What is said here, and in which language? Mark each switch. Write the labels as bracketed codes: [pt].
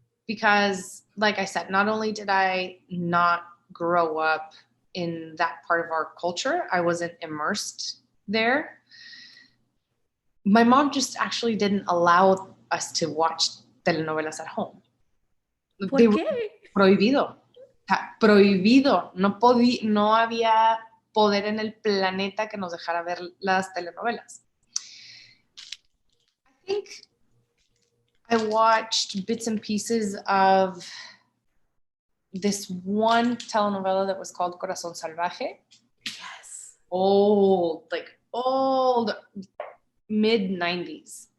[en] Because, like I said, not only did I not grow up in that part of our culture, I wasn't immersed there. My mom just actually didn't allow us to watch telenovelas at home. [es] ¿Por qué? Prohibido. Prohibido. No había poder en el planeta que nos dejara ver las telenovelas. [en] I think I watched bits and pieces of this one telenovela that was called Corazón Salvaje. Yes. Old, mid-90s.